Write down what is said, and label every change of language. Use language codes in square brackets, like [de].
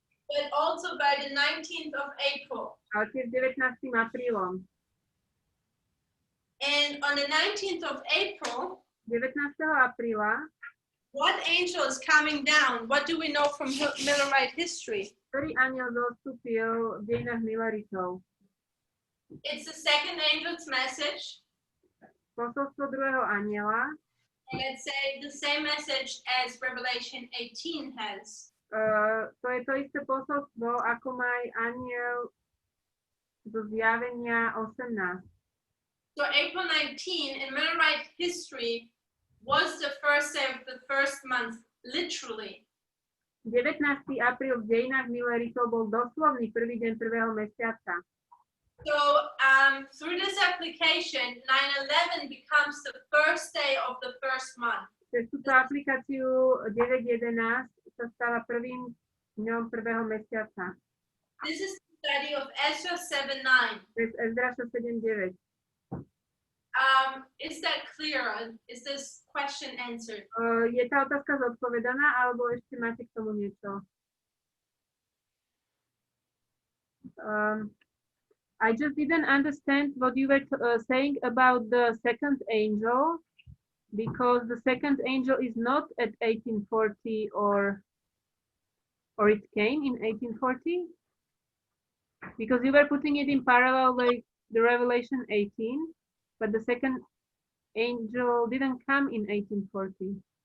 [en] but also by the 19th of April. [sk] ale tiež 19. aprílom. [en] And on the 19th of April, [sk] 19. apríla, [en] what angel is coming down? What do we know from Millerite history? [sk] ktorý anjel zostúpil v dejinách Milleritov? [en] It's the second angel's message. [sk] Posolstvo druhého anjela, [en] And let's say the same message as Revelation 18 has. [sk] to je to isté posolstvo, ako má aj anjel zo zjavenia 18. [en] So April 19 in Millerite history was the first day of the first month, literally. [sk] 19. apríl v dejinách Milleritov bol doslovný prvý deň prvého mesiaca. [en] So through this application, 9/11 becomes the first day of the first month. [sk] Cez túto aplikáciu 9.11 sa stáva prvým dňom prvého mesiaca. [en] This is the study of Ezdráš 7:9. [sk] Cez Ezdráša 7.9. [en] Is that clear? Is this question answered? [sk] Je tá otázka zodpovedaná, alebo ešte máte k tomu niečo? [en] I just didn't understand what you were saying about the second angel, because the second angel is not at 1840 or it came in 1840, because you were putting it in parallel like the Revelation 18, but the second angel didn't come in 1840.